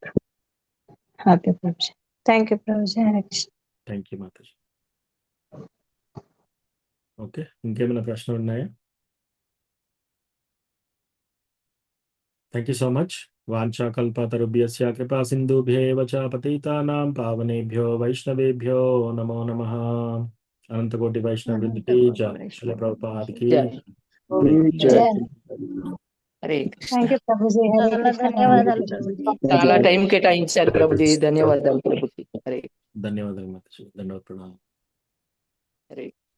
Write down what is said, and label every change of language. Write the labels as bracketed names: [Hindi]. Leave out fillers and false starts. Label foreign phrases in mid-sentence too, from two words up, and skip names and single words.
[English] ఓకే ప్రభుజీ, thank you ప్రభుజీ. thank you [Telugu] మాతాజీ. ఓకే, ఇంకేమైనా ప్రశ్నలు ఉన్నాయా? [English] thank you so much. [Sanskrit] वाञ्छाकल्पतरुभ्यस्य कृपा सिन्धुभ्येव च पतितानां पावनेभ्यो वैष्णवेभ्यो नमो नमः. [Telugu] అనంతకోటి వైష్ణవ వృందికి జై. శ్రీల ప్రభుపాదికి జై. హరే [English] thank you ప్రభుజీ. హరే కృష్ణ. [Telugu] ధన్యవాదాలు ప్రభుజీ. చాలా టైం కేటాయించారు ప్రభుజీ, ధన్యవాదాలు ప్రభుజీ. హరే ధన్యవాదాలు మాతాజీ. ధన్యవాదాలు. హరే